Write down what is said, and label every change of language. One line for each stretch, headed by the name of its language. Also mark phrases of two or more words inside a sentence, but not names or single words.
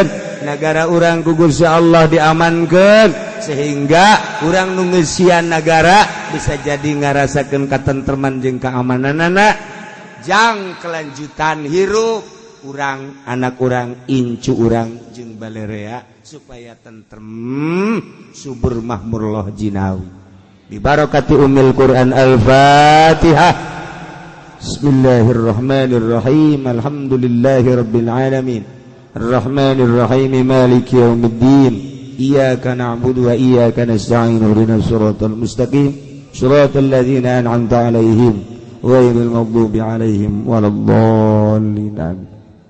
Sundanese: Negara urang ku Gusti Allah diamankeun sehingga urang nu ngeusian negara bisa jadi ngarasakeun katentreman jeung kaamananana. Jang kelanjutan hirup urang anak urang incu urang jeung balerea supaya tentrem subur mahmur
Javanese: loh jinawi
Arabic: ببركة أم القرآن الفاتحة. بسم الله الرحمن الرحيم الحمد لله رب العالمين الرحمن الرحيم مالك يوم الدين إياك نعبد وإياك نستعين اهدنا الصراط المستقيم صراط الذين أنعمت عليهم غير المغضوب عليهم ولا الضالين.